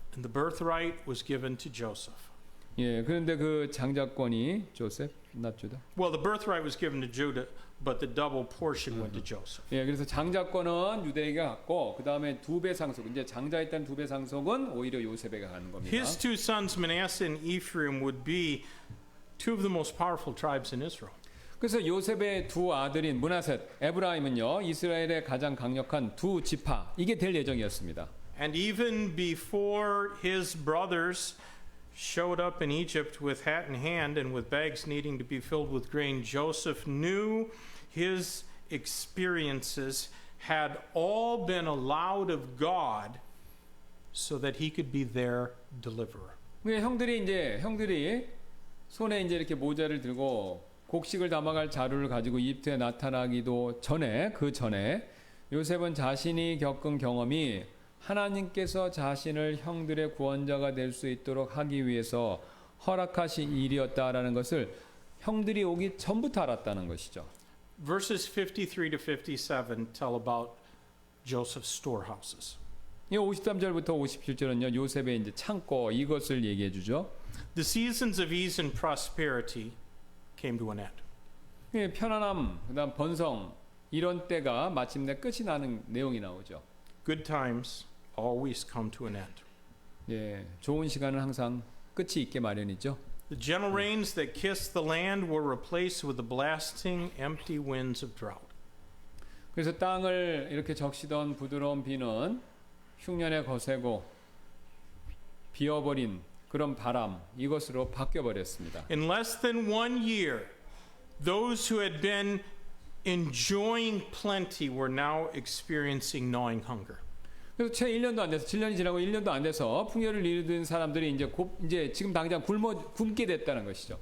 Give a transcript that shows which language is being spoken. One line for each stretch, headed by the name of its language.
English: And the birthright was given to Joseph.
Korean: 그런데 그 장자권이 조셉,
English: not Judah. Well, the birthright was given to Judah, but the double portion went to Joseph.
Korean: 그래서 장자권은 유대에게 갔고 그다음에 2배 상속, 이제 장자였던 2배 상속은 오히려 요셉에게 가는 겁니다.
English: His 2 sons, Manasseh and Ephraim, would be 2 of the most powerful tribes in Israel.
Korean: 그래서 요셉의 2 아들인 므낫셋, 에브라임은요, 이스라엘의 가장 강력한 2 지파, 이게 될 예정이었습니다.
English: And even before his brothers showed up in Egypt with hat in hand and with bags needing to be filled with grain, Joseph knew his experiences had all been allowed of God so that he could be their deliverer.
Korean: 형들이 손에 이제 이렇게 모자를 들고 곡식을 담아갈 자루를 가지고 이집트에 나타나기도 전에 그 전에 요셉은 자신이 겪은 경험이 하나님께서 자신을 형들의 구원자가 될 수 있도록 하기 위해서 허락하신 일이었다라는 것을 형들이 오기 전부터 알았다는 것이죠.
English: Verses 53 to 57 tell about Joseph's storehouses.
Korean: 이 53절부터 57절은요. 요셉의 이제 창고 이것을 얘기해 주죠.
English: The seasons of ease and prosperity came to an end.
Korean: 편안함, 그다음 번성 이런 때가 마침내 끝이 나는 내용이 나오죠.
English: Good times always come to an end.
Korean: 예, 좋은 시간은 항상 끝이 있게 마련이죠.
English: The gentle rains that kissed the land were replaced with the blasting, empty winds of drought.
Korean: 그래서 땅을 이렇게 적시던 부드러운 비는 흉년에 거세고 비어버린 그런 바람 이것으로 바뀌어 버렸습니다.
English: In less than 1 year, those who had been enjoying plenty were now experiencing gnawing hunger.
Korean: 그래서 채 1년도 안 돼서 7년이 지나고 1년도 안 돼서 풍요를 이루던 사람들이 이제 지금 당장 굶게 됐다는 것이죠.